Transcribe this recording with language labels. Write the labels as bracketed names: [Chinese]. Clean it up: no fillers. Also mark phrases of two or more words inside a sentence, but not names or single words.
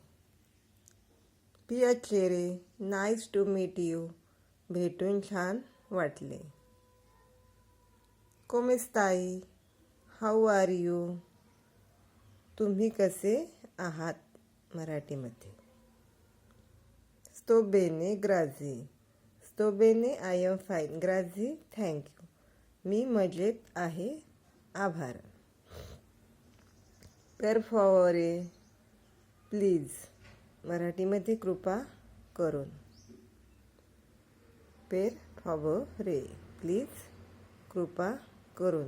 [English] पियाचेरे nice to meet you, [Marathi] भेटून छान वाटले. [Italian] come stai, [English] how are you. [Marathi] तुम्ही कसे आहात. [Italian] मराठीमध्ये sto bene, grazie. sto bene, [English] I am fine, grazie thank you, [Marathi] मी मजेत आहे, आभार. [Italian] per favore [Marathi] प्लीज, मराठीमध्ये कृपा करून. [Italian] per favore [Marathi] प्लीज, कृपा करून.